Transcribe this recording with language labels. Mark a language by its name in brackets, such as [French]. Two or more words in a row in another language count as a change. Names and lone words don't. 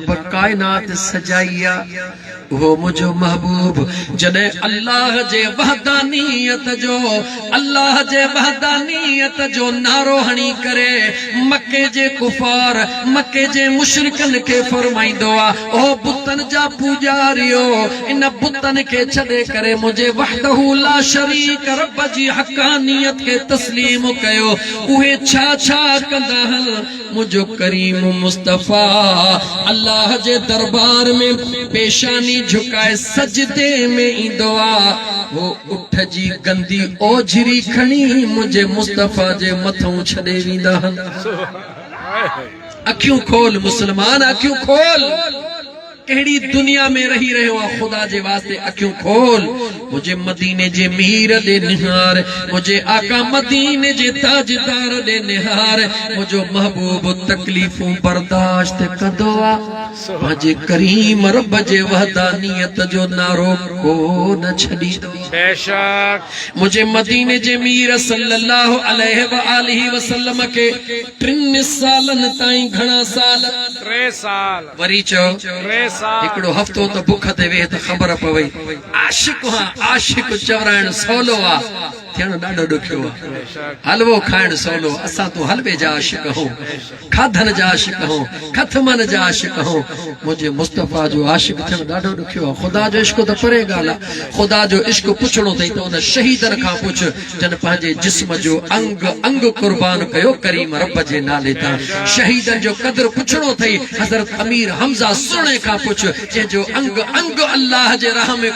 [Sindhi] रब कायनात सजाइया वो मुझो महबूब जने अल्लाह जे वहदानियत जो नारो हणी करे मक्के जे कुफार मक्के जे मुशरिकन के फरमाइंदो आ ओ बुतन जा पूजारियो इन बुतन के छदे करे मुझे [Arabic] وحده لا شريك [Sindhi] रब जी हकानियत के तस्लीम कयो उहे छा छा कंदा हल मुझो करीम मुस्तफा अल्लाह जे दरबार में पेशानी झुकाए सजदे में इंदो आ वो उठ जी गंदी ओझरी खणी मुझे मुस्तफा जे मथों छड़े वींदा हन अखियूं खोल मुसलमान अखियूं खोल केड़ी दुनिया में रही रहे हो खुदा जे वास्ते अखियूं खोल मुझे मदीने जे मीर दे निहार मुझे आका मदीने जे ताजदार दे निहार मुझो महबूब तकलीफों बर्दाश्त कंदो आ मुझे करीम रब जे वहदानियत जो नारो को न छड़ी बेशक मुझे मदीने जे मीर [Arabic] صلى الله عليه وآله وسلم [Sindhi] के 3 सालन ताईं घणा साल 3 साल वरी चो 3 हिकड़ो हफ्तो तो भुख ते वे त खबर पवई आशिक चवराइण सवलो आ थियण ॾाढो ॾुखियो आ हलवो खाइण सवलो असां तो हलवे जा आशिक हो खाधन जा आशिक हो खथमन जा आशिक हो मुझे मुस्तफा जो आशिक थियण ॾाढो ॾुखियो आ खुदा जो इश्क तो परे ॻाल्हि आ खुदा जो इश्क पुछणो अथई त उन शहीदन खां पुछ जन पंहिंजे जिस्म जो अंग अंग कुर्बान कयो करीम रब जे नाले तां शहीदन जो कदर पुछणो अथई हज़रत अमीर हमज़ा सुणे खां पुछ जंहिंजो अंग अंग अल्लाह जे राह में